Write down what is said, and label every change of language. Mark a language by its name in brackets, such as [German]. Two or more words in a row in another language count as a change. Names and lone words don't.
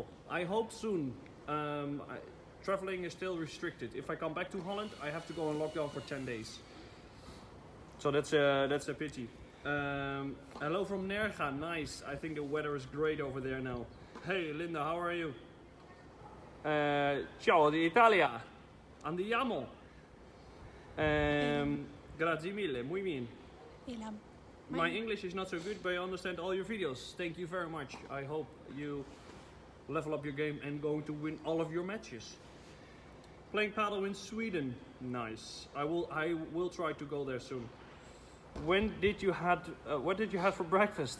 [English] I hope soon. Traveling is still restricted. If I come back to Holland, I have to go on lockdown for 10 days. So that's a pity. Hello from Nerga, nice. I think the weather is great over there now. Hey Linda, how are you? [Italian] Ciao di Italia. Andiamo. Grazie mille, [Spanish] muy bien. [English] Elam. My English is not so good, but I understand all your videos. Thank you very much. I hope you level up your game and going to win all of your matches. Playing paddle in Sweden, nice. I will try to go there soon. What did you have for breakfast?